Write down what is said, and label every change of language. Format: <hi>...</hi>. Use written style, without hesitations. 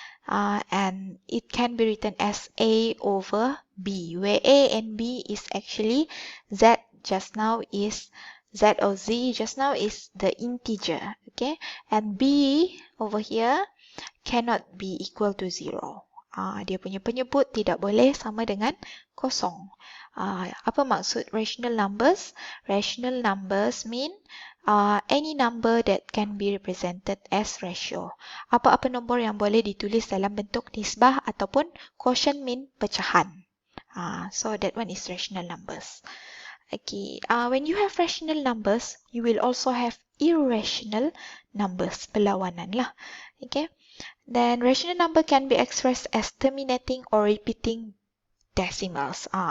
<en>And it can be written as A over B, where A and B is actually Z just now is Z or Z just now is the integer, and B over here cannot be equal to 0.</en> <ms>Dia punya penyebut tidak boleh sama dengan kosong. Apa maksud rational numbers?</ms> <en>Rational numbers mean any number that can be represented as ratio.</en> <ms>Apa-apa nombor yang boleh ditulis dalam bentuk nisbah ataupun quotient mean pecahan.</ms> <en>So that one is rational numbers. When you have rational numbers, you will also have irrational numbers, perlawanan lah. Then rational number can be expressed as terminating or repeating decimals.</en>